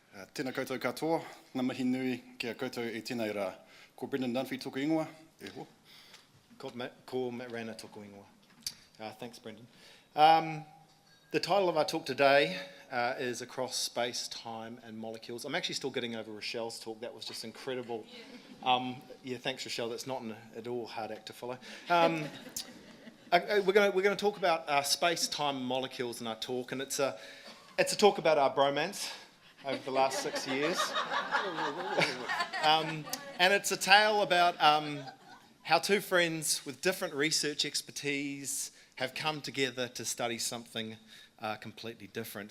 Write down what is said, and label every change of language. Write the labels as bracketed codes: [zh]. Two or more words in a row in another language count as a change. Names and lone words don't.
[mi] Tēnā koutou katoa, ngā mihi nui kia koutou e tēnei rā. Ko Brendon Dunphy tōku ingoa, e ho. Ko Matt Rayner tōku ingoa. [en] Thanks, Brendon. The title of our talk today is Across Space, Time and Molecules. I'm actually still getting over Rochelle's talk. That was just incredible. Yeah, thanks, Rochelle. That's not at all hard act to follow. We're going to talk about space, time, and molecules in our talk, and it's a talk about our bromance over the last 6 years, and it's a tale about how two friends with different research expertise have come together to study something completely different.